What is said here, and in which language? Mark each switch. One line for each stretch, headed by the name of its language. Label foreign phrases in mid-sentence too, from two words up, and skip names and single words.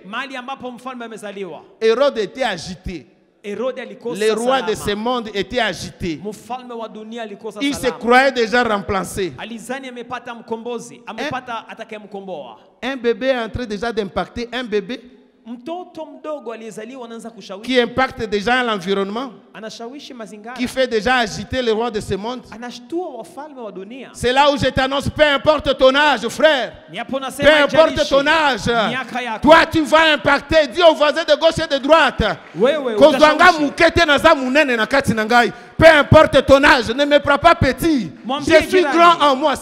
French: Hérode était agité. Les rois de ce monde étaient agités. Il se croyait déjà remplacé. Un bébé est en train déjà d'impacter un bébé.
Swahili: Mtoto mdogo aliyezaliwa anaanza kushawishi.
French: Qui impacte déjà l'environnement.
Swahili: Anashawishi mazingara.
French: Qui fait déjà agiter les rois de ce monde.
Swahili: Anashtua wafalme wa dunia.
French: C'est là où je t'annonce, peu importe ton âge, frère. Peu importe ton âge. Toi, tu vas impacter. Dis aux voisins de gauche et de droite. Peu importe ton âge, ne me prends pas petit. Je suis grand en moi.